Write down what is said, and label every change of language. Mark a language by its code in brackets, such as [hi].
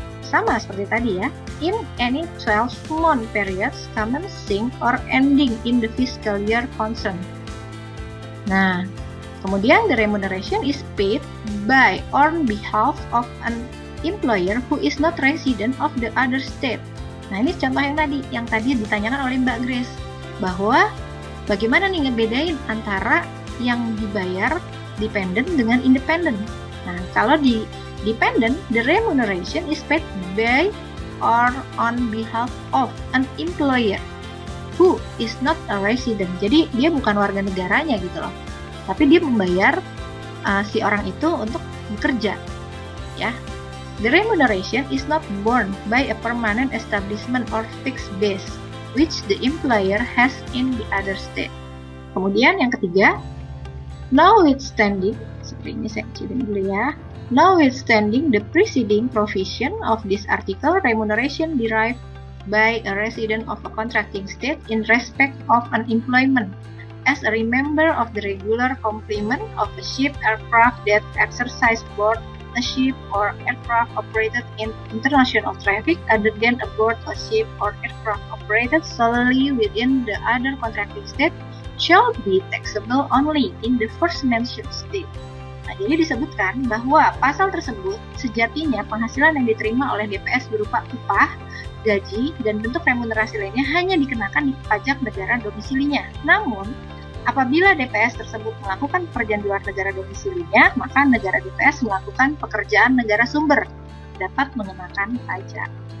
[id] Sama seperti tadi ya, [en] in any 12-month periods commencing or ending in the fiscal year concerned. Nah, kemudian the remuneration is paid by or on behalf of an employer who is not resident of the other state. [id] Nah, ini contoh yang tadi ditanyakan oleh Mbak Grace, bahwa bagaimana nih ngebedain antara yang dibayar dependent dengan independent. Nah, kalau di dependent, [en] the remuneration is paid by or on behalf of an employer who is not a resident. [id] Jadi dia bukan warga negaranya gitu loh, tapi dia membayar si orang itu untuk bekerja, ya. [en] The remuneration is not borne by a permanent establishment or fixed base, which the employer has in the other state. [id] Kemudian yang ketiga, notwithstanding, seperti ini saya kecilin dulu ya. [en] Notwithstanding the preceding provision of this article, remuneration derived by a resident of a contracting state in respect of an employment as a member of the regular complement of a ship, aircraft that exercise board a ship or aircraft operated in international traffic other than aboard a ship or aircraft operated solely within the other contracting state shall be taxable only in the first mentioned state. [id] Nah, jadi disebutkan bahwa pasal tersebut sejatinya penghasilan yang diterima oleh DPS berupa upah, gaji, dan bentuk remunerasi lainnya hanya dikenakan di pajak negara domisilinya. Namun, apabila DPS tersebut melakukan pekerjaan di luar negara domisilinya, maka negara DPS melakukan pekerjaan negara sumber dapat mengenakan pajak.